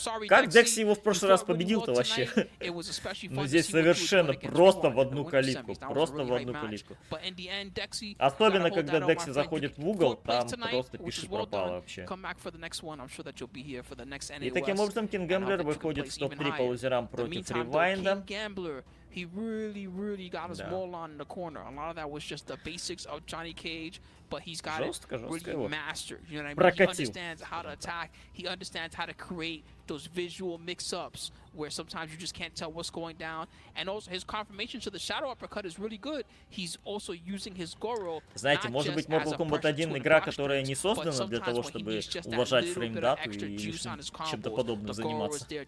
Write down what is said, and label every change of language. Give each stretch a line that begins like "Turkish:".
Russian: Как Декси его в прошлый раз победил-то вообще? Ну здесь совершенно просто в одну калитку. Просто в одну калитку. Особенно, когда Декси заходит в угол, там просто пиши пропало вообще. И таким образом Кинг Гэмблер выходит в топ-3 по лузерам против Ревайнда.
English: He really got his maul on in the corner. A lot of that was just the basics of Johnny Cage, but he's got it really mastered. You know what I mean? He understands how to attack. He understands how to create those visual mix-ups where sometimes you just can't tell what's going down. And also his confirmation to the shadow uppercut is really good. He's also using his Goro.
Russian: Знаете, может быть, Mortal Kombat 1 игра, которая не создана для того, чтобы уважать фреймдату и чем-то подобным заниматься.